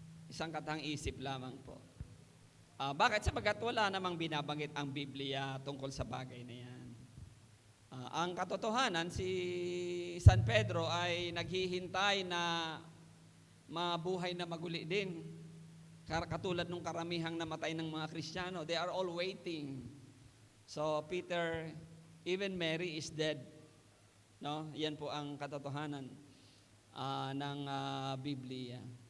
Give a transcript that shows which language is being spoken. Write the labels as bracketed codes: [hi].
[tl] Isang kathang isip lamang po. Bakit? Sapagat wala namang binabanggit ang Biblia tungkol sa bagay na yan. Ang katotohanan, si San Pedro ay naghihintay na mabuhay na maguli din. Katulad nung karamihang namatay ng mga Kristiyano. [en] They are all waiting. So, Peter, even Mary is dead. No? [tl] Yan po ang katotohanan ng Biblia.